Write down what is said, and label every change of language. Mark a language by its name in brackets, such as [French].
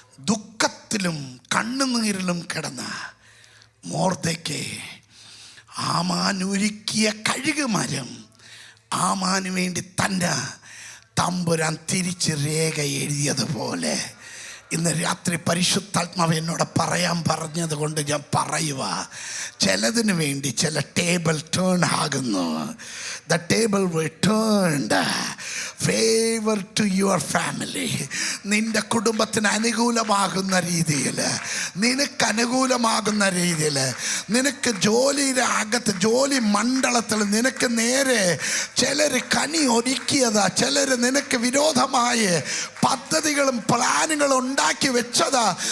[Malayalam] ദുഃഖത്തിലും കണ്ണുനീരിലും കിടന്ന മോർദെഖായി ആമാനൊരുക്കിയ കഴുകുമരം ആമാന് വേണ്ടി തന്നെ തമ്പുരാൻ തിരിച്ച് രേഖ എഴുതിയതുപോലെ ഇന്ന് രാത്രി പരിശുദ്ധാത്മാവ് എന്നോട് പറയാൻ പറഞ്ഞത് കൊണ്ട് ഞാൻ പറയുക. ചിലതിന് വേണ്ടി ചില ടേബിൾ ടേൺ ആകുന്നു. [English] The table will turn favor to your family. [Malayalam] നിന്റെ കുടുംബത്തിന് അനുകൂലമാകുന്ന രീതിയിൽ, നിനക്ക് അനുകൂലമാകുന്ന രീതിയിൽ, നിനക്ക് ജോലിയുടെ അകത്ത് ജോലി മണ്ഡലത്തിൽ നിനക്ക് നേരെ ചിലർ കനി ഒരുക്കിയതാ, ചിലർ നിനക്ക് വിരോധമായ പദ്ധതികളും പ്ലാനുകളും ഉണ്ടാക്കി വെച്ചതാ.